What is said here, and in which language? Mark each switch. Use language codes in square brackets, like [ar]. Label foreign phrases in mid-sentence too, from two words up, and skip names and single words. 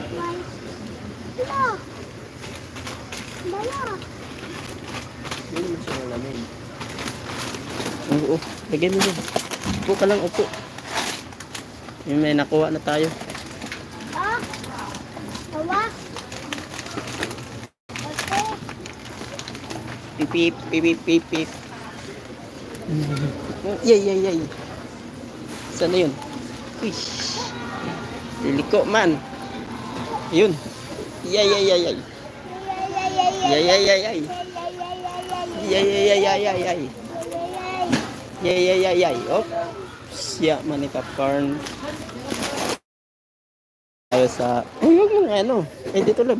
[tl] Bala. Bala. Hindi naman siya malamig. Oo, lagyan mo dyan. Upo ka lang, upo. May nakuha na tayo. Ah? Tawa? Okay. Pipip, pipip, pipip. Yay, yay, yay. Saan na yun? Uish. Liliko man. Yun. Yay, yay, yay, yay. Yay, yay, yay, yay. Yay, yay, yay, yay, yay, yay. Yay, yay, yay, yay. [en] Oops. Yeah, mani popcorn. [tl] Tayo sa... Ay, huwag mong ano. Eh, dito lang.